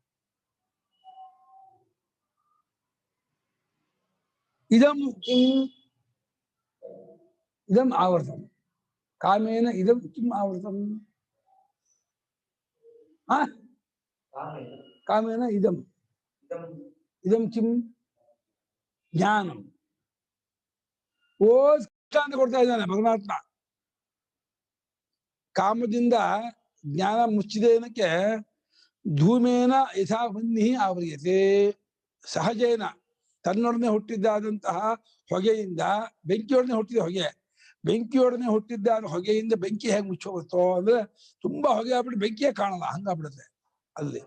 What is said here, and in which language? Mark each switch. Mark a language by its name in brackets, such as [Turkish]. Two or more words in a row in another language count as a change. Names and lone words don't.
[Sanskrit] ಇದಂ ಕಿಂ ಇದಂ ಆವೃತಂ. ಕಾಮೇನ ಇದಂ ಕಿಂ ಆವೃತಂ. ಕಾಮೇನ ಇದಂ ಇದಂ ಕಿಂ ಜ್ಞಾನಂ. [Kannada] ದೃಷ್ಟಾಂತ ಕೊಡ್ತಾ ಇದ್ದಾನೆ ಪರಮಾತ್ಮ. ಕಾಮದಿಂದ ಜ್ಞಾನ ಮುಚ್ಚಿದೆ ಏನಕ್ಕೆ? [Sanskrit] ಧೂಮೇನ ಯಥಾ ಬನ್ನಿ ಆವರಿಯತೆ. [Kannada] ಸಹಜೇನ ತನ್ನೊಡನೆ ಹುಟ್ಟಿದ್ದಾದಂತಹ ಹೊಗೆಯಿಂದ, ಬೆಂಕಿಯೊಡನೆ ಹುಟ್ಟಿದ ಹೊಗೆ ಬೆಂಕಿಯೊಡನೆ ಹುಟ್ಟಿದ್ದ ಹೊಗೆಯಿಂದ ಬೆಂಕಿ ಹೇಗೆ ಮುಚ್ಚೋಗುತ್ತೋ ಅಂದ್ರೆ ತುಂಬಾ ಹೊಗೆ ಆಗ್ಬಿಟ್ಟು ಬೆಂಕಿಯೇ ಕಾಣಲ್ಲ ಹಂಗಾಗ್ಬಿಡುತ್ತೆ ಅಲ್ಲಿ.